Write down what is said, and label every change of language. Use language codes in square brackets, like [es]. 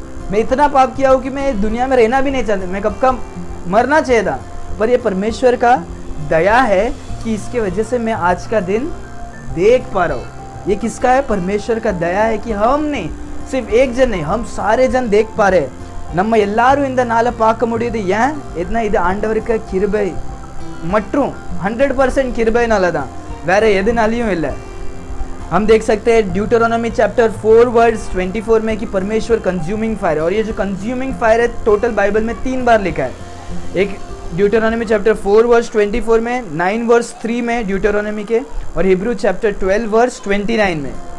[hi] मैं इतना पाप किया हूँ कि मैं दुनिया में रहना भी नहीं चाहता, मैं कब का मरना चाहिए था. पर ये परमेश्वर का दया है कि इसके वजह से मैं आज का दिन देख पा रहा हूँ. ये किसका है? परमेश्वर का दया है कि हम नहीं, सिर्फ एक जन नहीं, हम सारे जन देख पा रहे. [ta] நம்ம எல்லாரும் இந்த நாளை பார்க்க முடியுது. ஏன்? என்ன? இது ஆண்டவருக்கு கிருபை மற்றும் 100% கிருபைனால தான், வேற எதுனாலையும் இல்லை. [hi] हम देख सकते हैं ड्यूटरोनॉमी चैप्टर 4 वर्स 24 में कि परमेश्वर कंज्यूमिंग फायर है. और ये जो कंज्यूमिंग फायर है टोटल बाइबल में 3 बार लिखा है. एक ड्यूटरोनॉमी चैप्टर 4 वर्स 24 में, 9 वर्स 3 में ड्यूटरोनॉमी के, और हिब्रू चैप्टर 12 वर्स 29 में.